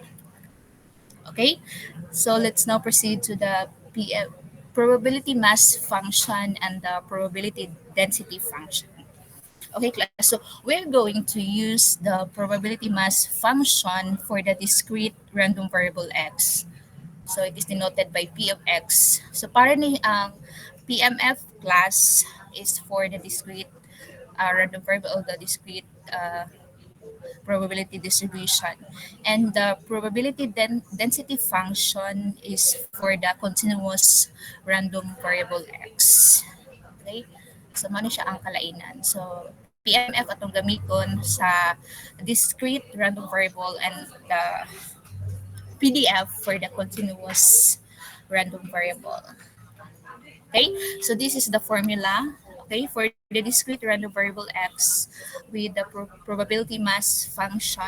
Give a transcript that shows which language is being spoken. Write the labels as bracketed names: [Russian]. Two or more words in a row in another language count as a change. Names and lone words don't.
[English] Okay, so let's now proceed to the probability mass function and the probability density function. Okay, class. So we're going to use the probability mass function for the discrete random variable x. So it is denoted by P of x. So [Cebuano] para ni ang [English] PMF class is for the discrete random variable or the discrete probability distribution. And the probability density function is for the continuous random variable x. Okay? So, [Cebuano] mano siya ang kalainan. [English] So, PMF [Cebuano] atong gamiton sa [English] discrete random variable and the PDF for the continuous random variable. Okay, so this is the formula. Okay, for the discrete random variable x with the probability mass function.